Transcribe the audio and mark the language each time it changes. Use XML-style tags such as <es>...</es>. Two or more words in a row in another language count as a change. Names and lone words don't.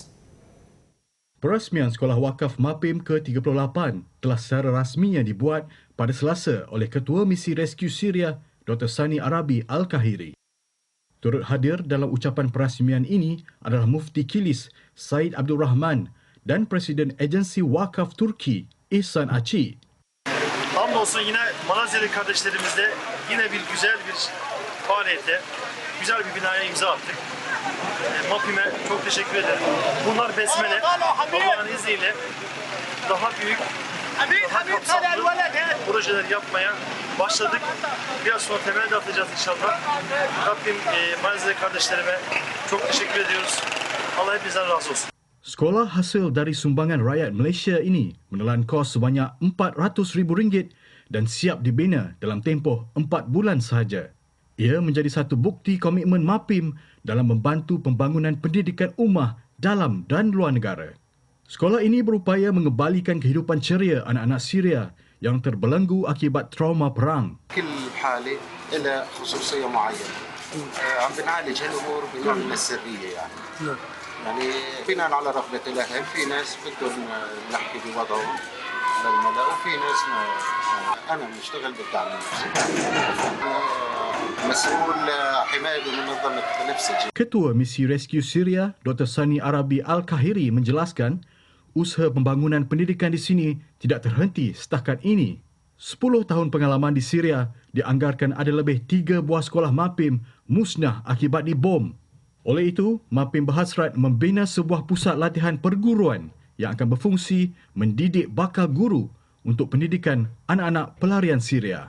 <ms>Perasmian Sekolah Wakaf MAPIM ke-38 telah secara rasminya dibuat pada Selasa oleh Ketua Misi Rescue Syria Dr. Sani Arabi Al-Kahiri. Turut hadir dalam ucapan perasmian ini adalah Mufti Kilis Said Abdul Rahman dan Presiden Agensi Vakaf Turki İhsan Açı.</ms> <tr>Hamdolsun yine Malezyalı kardeşlerimizle yine güzel bir faaliyete, güzel bir binaya imza attık. MAPIM'e çok teşekkür ederim. Bunlar besmele. Allah'ın izniyle daha büyük, daha kapsamlı projeler yapmaya başladık. Biraz sonra temel de atacağız inşallah. Rabbim Malezyalı kardeşlerime çok teşekkür ediyoruz. Allah hepinizden razı olsun.</tr> <ms>Sekolah hasil dari sumbangan rakyat Malaysia ini menelan kos sebanyak RM400,000 dan siap dibina dalam tempoh 4 bulan sahaja. Ia menjadi satu bukti komitmen MAPIM dalam membantu pembangunan pendidikan ummah dalam dan luar negara. Sekolah ini berupaya mengembalikan kehidupan ceria anak-anak Syria yang terbelenggu akibat trauma perang.</ms> <ar>كل حالة لها خصوصية معينة. عم بنعالج هالأمور بنوع من السرية يعني بناء على رغبة الأهل، في ناس بدهم نحكي بوضعهم للملأ وفي ناس أنا مشتغل بالدعم النفسي. مسؤول حماية منظمة بنفسجي.</ar> <ms>Ketua Misi Rescue Syria Dr. Sani Arabi Al-Kahiri menjelaskan usaha pembangunan pendidikan di sini tidak terhenti setakat ini. 10 tahun pengalaman di Syria dianggarkan ada lebih 3 buah sekolah MAPIM musnah akibat dibom. Oleh itu, MAPIM berhasrat membina sebuah pusat latihan perguruan yang akan berfungsi mendidik bakal guru untuk pendidikan anak-anak pelarian Syria.</ms>